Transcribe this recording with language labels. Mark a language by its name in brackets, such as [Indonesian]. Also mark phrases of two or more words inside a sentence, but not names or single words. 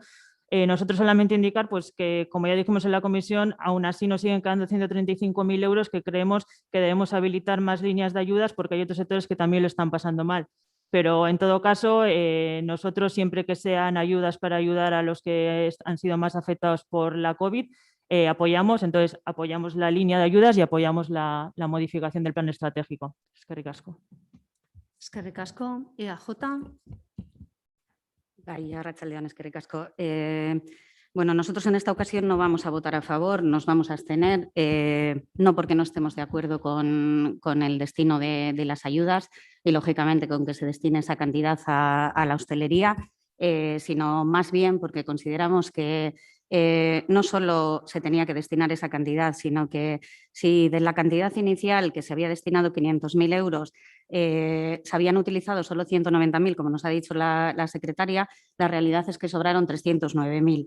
[Spanish] Nosotros solamente indicar pues, que, como ya dijimos en la comisión, aún así nos siguen quedando 135.000 euros que creemos que debemos habilitar más líneas de ayudas porque hay otros sectores que también lo están pasando mal. Pero en todo caso, nosotros siempre que sean ayudas para ayudar a los que han sido más afectados por la COVID, apoyamos. Entonces, apoyamos la línea de ayudas y apoyamos la modificación del plan estratégico. [Basque] Eskerrik asko. Eskerrik asko. EAJ. Bai, arratsaldeon, eskerrik asko. [Spanish] Bueno, nosotros en esta ocasión no vamos a votar a favor, nos vamos a abstener, no porque no estemos de acuerdo con el destino de las ayudas y, lógicamente, con que se destine esa cantidad a la hostelería, sino más bien porque consideramos que no solo se tenía que destinar esa cantidad, sino que si de la cantidad inicial que se había destinado 500.000 euros se habían utilizado solo 190.000, como nos ha dicho la secretaria, la realidad es que sobraron 309.000.